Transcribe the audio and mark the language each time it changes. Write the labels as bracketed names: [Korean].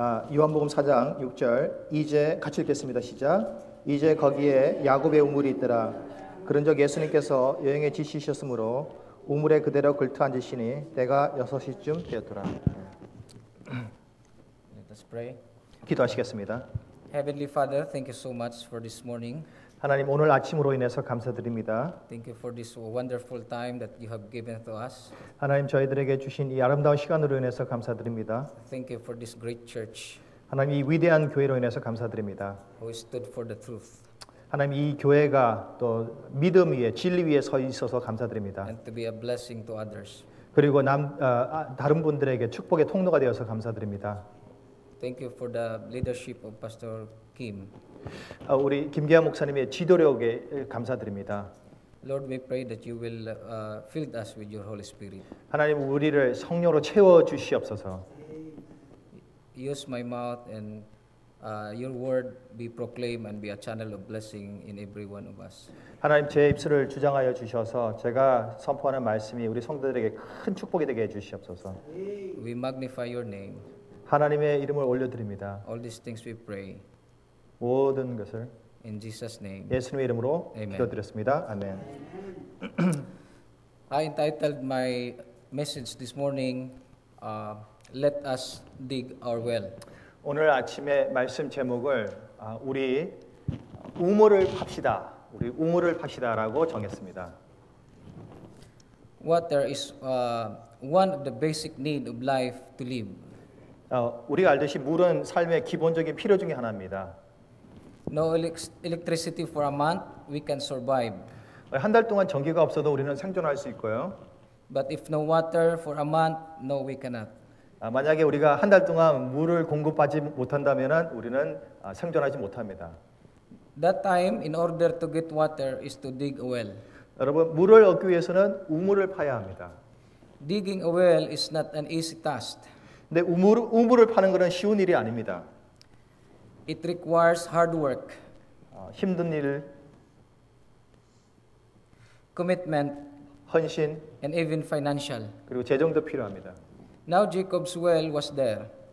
[Korean] 요한복음 4장 6절. 이제 같이 읽겠습니다. 시작. 이제 거기에 야곱의 우물이 있더라. 그런즉 예수님께서 여행에 지시셨으므로 우물에 그대로 걸터 앉으시니 때가 6시쯤 되었더라. [English] Let us pray. [Korean] 기도하시겠습니다. [English] Heavenly Father, thank you so much for this morning. [Korean] 하나님 오늘 아침으로 인해서 감사드립니다. [English] Thank you for this wonderful time that you have given to us. [Korean] 하나님 저희들에게 주신 이 아름다운 시간으로 인해서 감사드립니다. [English] Thank you for this great church [Korean] 하나님 이 위대한 교회로 인해서 감사드립니다. [English] who stood for the truth [Korean] 하나님 이 교회가 또 믿음 위에 진리 위에 서 있어서 감사드립니다. [English] and to be a blessing to others. [Korean] 그리고 다른 분들에게 축복의 통로가 되어서 감사드립니다. [English] Thank you for the leadership of Pastor Kim. [Korean] 우리 김기환 목사님의 지도력에 감사드립니다. [English] Lord, we pray that you will fill us with your Holy Spirit. [Korean] 하나님 우리를 성령으로 채워 주시옵소서. [English] Use my mouth and your word be proclaimed and be a channel of blessing in every one of us. [Korean] 하나님 제 입술을 주장하여 주셔서 제가 선포하는 말씀이 우리 성도들에게 큰 축복이 되게 해 주시옵소서. [English] We magnify your name. [Korean] 하나님의 이름을 올려드립니다. [English] All these things we pray [Korean] 모든 것을 [English] in Jesus' name. [Korean] 예수님의 이름으로 [English] Amen. [Korean] 기도드렸습니다. 아멘. [English] I entitled my message this morning, Let us dig our well. [Korean] 오늘 아침에 말씀 제목을 우리 우물을 팝시다. 우리 우물을 팝시다라고 정했습니다. [English] Water is one of the basic need of life to live. [Korean] 우리가 알듯이 물은 삶의 기본적인 필요 중에 하나입니다. [English] No electricity for a month, we can survive. [Korean] 한 달 동안 전기가 없어도 우리는 생존할 수 있고요. [English] But if no water for a month, no, we cannot. [Korean] 만약에 우리가 한 달 동안 물을 공급하지 못한다면 우리는 생존하지 못합니다. [English] That time, in order to get water, is to dig a well. [Korean] 여러분, 물을 얻기 위해서는 우물을 파야 합니다. [English] Digging a well is not an easy task. [Korean] 근데 우물을 파는 것은 쉬운 일이 아닙니다. [English] It requires hard work, [Korean] 힘든 일, [English] commitment, [Korean] 헌신, [English] and even financial. [Korean] 그리고 재정도 필요합니다. [English] Now Jacob's well was there.